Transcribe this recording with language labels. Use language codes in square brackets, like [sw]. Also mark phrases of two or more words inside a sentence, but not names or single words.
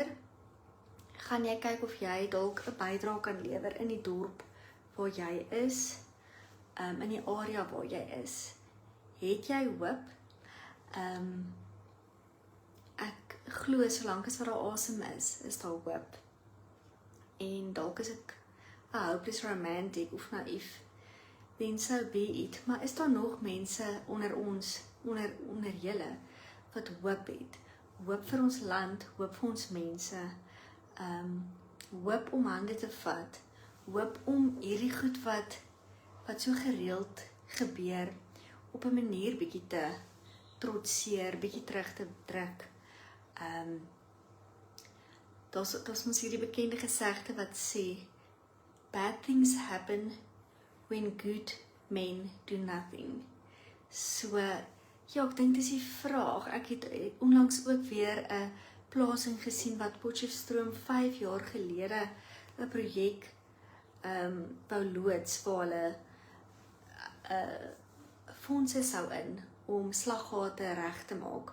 [af] Gaan jy kyk of jy dalk 'n bydrae kan lewer in die dorp waar jy is, in die area waar jy is? Het jy hoop? Ek glo solank as wat daar asem is daar hoop. En dalk is ek 'n [en] hopeless romantic [af] of naïef, [en] then so be it. [af] Maar is daar nog mense onder ons, onder julle, wat hoop het? Hoop vir ons land, hoop vir ons mense, hoop om hande te vat, hoop om hierdie goed wat so gereeld gebeur, op 'n manier bietjie te trotseer, bietjie terug te druk. Daar's mos hierdie bekende gesegde wat sê, [en] bad things happen when good men do nothing. [af] So, ja, ek dink dis die vraag. Ek het onlangs ook weer 'n plasing gesien wat Potchefstroom 5 jaar gelede 'n projek wou loods waar hulle fondse sou in om slaggate reg te maak.